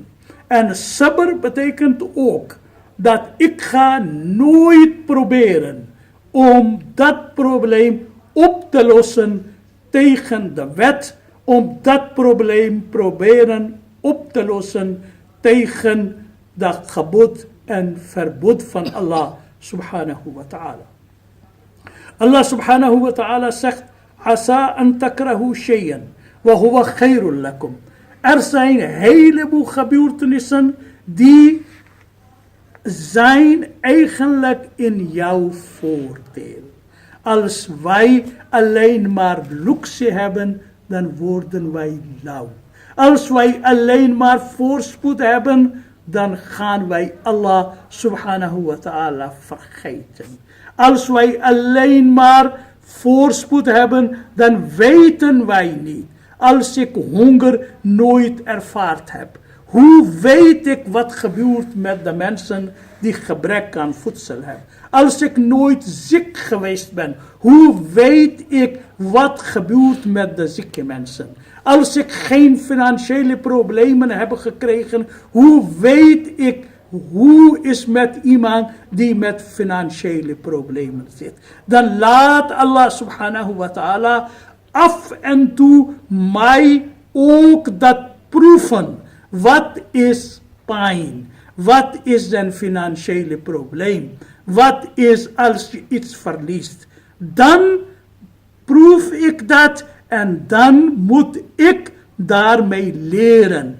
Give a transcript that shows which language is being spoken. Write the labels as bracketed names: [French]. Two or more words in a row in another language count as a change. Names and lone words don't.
[Dutch] En sabr betekent ook dat ik ga nooit proberen om dat probleem op te lossen tegen de wet, om dat probleem proberen op te lossen tegen dat gebod en verbod van Allah [Arabic] سبحانه وتعالى. [Dutch] Allah [Arabic] سبحانه وتعالى [Dutch] zegt, [Arabic] عسى أن تكرهوا شيئا وهو خير لكم. [Dutch] Er zijn een heleboel gebeurtenissen die zijn eigenlijk in jouw voordeel. Als wij alleen maar luxe hebben, dan worden wij lauw. Als wij alleen maar voorspoed hebben, dan gaan wij Allah [Arabic] سبحانه وتعالى [Dutch] vergeten. Als wij alleen maar voorspoed hebben, dan weten wij niet. Als ik honger nooit ervaard heb, hoe weet ik wat gebeurt met de mensen die gebrek aan voedsel hebben? Als ik nooit ziek geweest ben, hoe weet ik wat gebeurt met de zieke mensen? Als ik geen financiële problemen heb gekregen, hoe weet ik hoe is met iemand die met financiële problemen zit? Dan laat Allah [Arabic] سبحانه وتعالى [Dutch] af en toe mij ook dat proeven. Wat is pijn? Wat is een financiële probleem? Wat is als je iets verliest? Dan proef ik dat en dan moet ik daarmee leren.